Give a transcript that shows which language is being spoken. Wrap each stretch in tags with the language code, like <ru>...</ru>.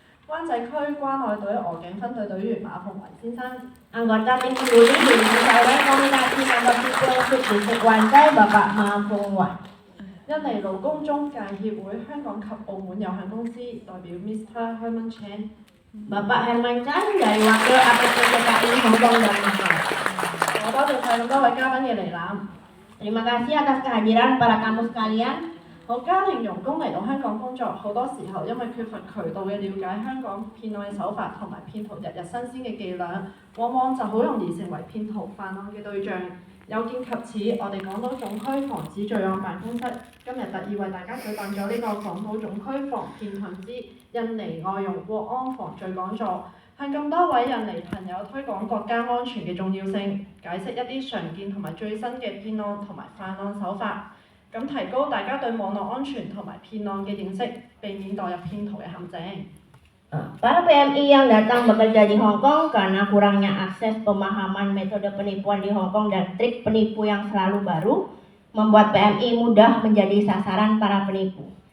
<yue>灣仔區關愛隊鵝頸分隊隊員馬鳳維先生。</yue> <id>Anggota Tim Divisi Divisi Saluran Komunikasi Kantor Sipil Subdistrik Wansai Bapak Ma Fung Wan.</id> <yue>印尼勞工中介協會香港及澳門有限公司代表 Mr. Herman Chen。</yue> <id>Bapak Herman Chan dari Wakil APTCKI Hong Kong dan Macau.</id> <yue>我多謝晒咁多位嘉賓嘅嚟攬。</yue> <id>Terima kasih atas kehadiran para tamu sekalian.</id> <yue>好家庭傭工嚟到香港工作，好多時候因為缺乏渠道嘅了解香港騙案嘅手法同埋騙徒日日新鮮嘅伎倆，往往就好容易成為騙徒犯案嘅對象。有見及此，我哋港島總區防止罪案辦公室今日特意為大家舉辦咗呢個港島總區防騙行之印尼外傭國安防罪講座，向咁多位印尼朋友推廣國家安全嘅重要性，解釋一啲常見同埋最新嘅騙案同埋犯案手法。咁提高大家對網絡安全同埋騙案嘅認識，避免墮入騙徒嘅陷阱。</yue> <id>Para PMI yang datang bekerja di Hong Kong karena kurangnya akses pemahaman metode penipuan di Hong Kong dan trik penipu yang selalu baru, membuat PMI mudah menjadi sasaran para penipu.</id>